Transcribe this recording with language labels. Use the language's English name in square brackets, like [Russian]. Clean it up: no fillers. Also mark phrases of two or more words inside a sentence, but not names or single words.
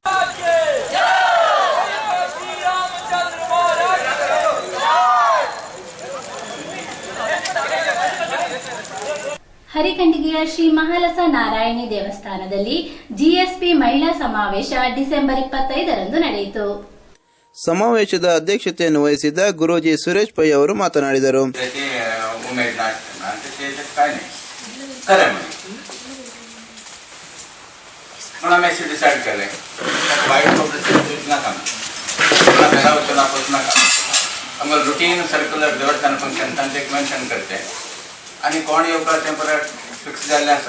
[Kannada] ಹರಿಕಂಡಿಗೆಯ ಶ್ರೀ ಮಹಾಲಸ ನಾರಾಯಣಿ ದೇವಸ್ಥಾನದಲ್ಲಿ ಜಿಎಸ್ಪಿ ಮಹಿಳಾ ಸಮಾವೇಶ ಡಿಸೆಂಬರ್ 25ರಂದು ನಡೆಯಿತು. ಸಮಾವೇಶದ ಅಧ್ಯಕ್ಷತೆಯನ್ನು ವಹಿಸಿದ್ದ ಗುರೂಜಿ ಸುರೇಶ್ ಪೈ ಅವರು ಮಾತನಾಡಿದರು. [English] routine circular [Konkani] देवस्थान फंक्शन तांचे मेन्शन करते आणि कोण येवका तें परत फिक्स जाल्लें आसा.